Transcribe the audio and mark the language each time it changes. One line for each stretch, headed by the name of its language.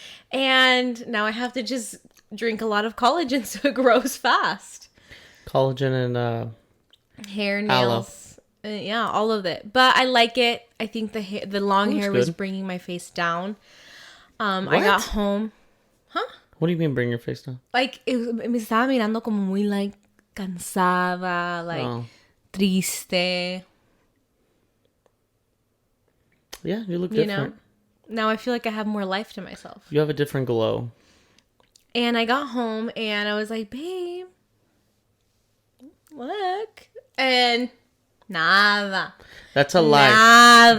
English: And now I have to just drink a lot of collagen so it grows fast. Collagen and hair, nails. Yeah, all of it. But I like it. I think the long hair was bringing my face down. I got home. Huh? What do you mean bring your face down?
Spanish: Like, me estaba mirando como muy like cansada, like triste.
English: Yeah, you look different. You know? Now I feel like I have more life to myself. You have a different glow. And I got home and I was like, babe, look. And
Spanish: nada.
English: That's a lie.
Spanish: Nada.